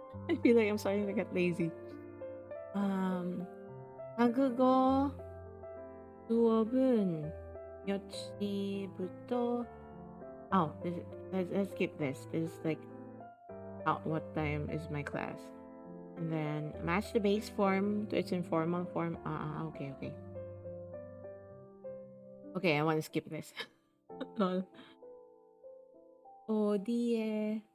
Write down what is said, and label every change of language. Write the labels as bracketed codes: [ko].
[en] I feel like I'm starting to get lazy. [ko] 한국어 수업은 몇 시부터? [en] Oh, let's skip this. This is like what time is my class? And then match the base form to its informal form. Okay. Okay, I want to skip this. Lol. 어디에